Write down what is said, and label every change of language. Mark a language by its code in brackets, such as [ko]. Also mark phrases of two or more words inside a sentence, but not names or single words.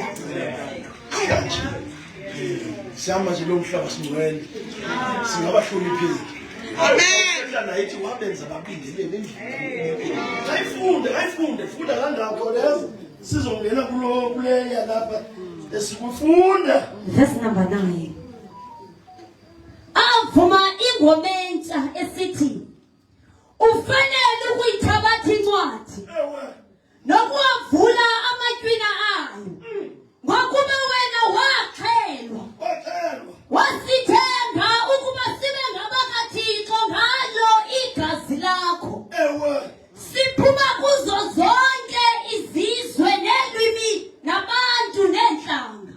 [xh] Siyama nje lo mhlaba singcwele. Singabahlonipheki. Amen. Nayithi wabenza babingelele endlini. Hayifunde, funda kangakho lezo. Sizongena kuleya lapha esikufunda. [en] Verse number 9. [xh] Avuma ingoma entsha esithi ufanele ukuyithabatha incwadi nokuwavula amatwina ayo ngokuba wena waxhelwa wasithenga ukuba sibe ngabakaThixo ngalo igazi lakho siphuma kuzo zonke izizwe nelwimi nabantu nenhlanga